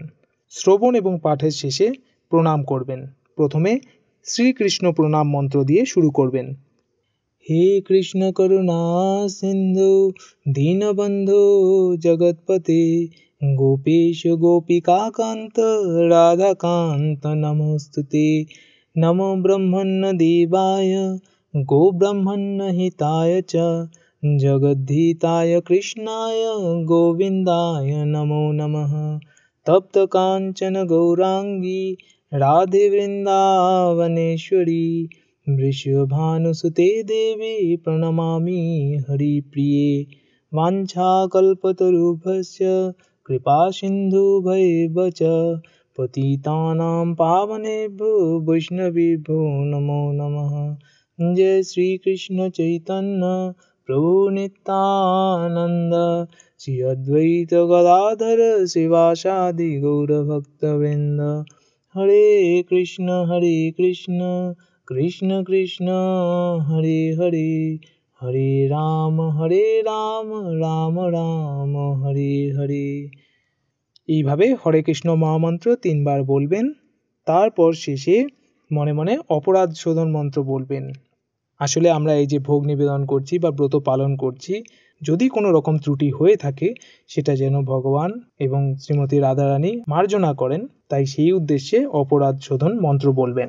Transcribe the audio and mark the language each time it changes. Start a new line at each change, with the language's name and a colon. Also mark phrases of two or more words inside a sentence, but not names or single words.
Bangla: শ্রবণ এবং পাঠের শেষে প্রণাম করবেন। প্রথমে শ্রীকৃষ্ণ প্রণাম মন্ত্র দিয়ে শুরু করবেন।
Sanskrit: হে কৃষ্ণ করুণা সিন্ধু দীনবন্ধু জগৎপতে গোপীশ গোপিকাকান্ত রাধাকান্ত নমস্তুতে। নমো ব্রহ্মণ্য দেবায় গোব্রহ্মণ্য হিতায় চ জগদ্ধিতায় কৃষ্ণায় গোবিন্দায় নমো নমঃ। তপ্ত কাঞ্চন গৌরাঙ্গী রাধে বৃন্দাবনেশ্বরী वृषभानुसुते देवी प्रणमामि हरिप्रिये। वाञ्छाकल्पतरुभ्यश्च कृपासिन्धुभ्येव च पतितानां पावनेभ्यो वैष्णवेभ्यो नमो नमः। जय श्री कृष्ण चैतन्य प्रभु नित्यानंद श्री अद्वैत गदाधर शिवासादि गौरभक्तवृंद। हरे कृष्ण कृष्ण कृष्ण हरे हरे, हरे राम राम राम हरे हरे।
Bangla: এইভাবে হরে কৃষ্ণ মহামন্ত্র 3 বার বলবেন। তারপর শেষে মনে মনে অপরাধ শোধন মন্ত্র বলবেন। আসলে আমরা এই যে ভোগ নিবেদন করছি বা ব্রত পালন করছি, যদি কোনো রকম ত্রুটি হয়ে থাকে সেটা যেন ভগবান এবং শ্রীমতী রাধারানী মার্জনা করেন, তাই সেই উদ্দেশ্যে অপরাধ শোধন মন্ত্র বলবেন।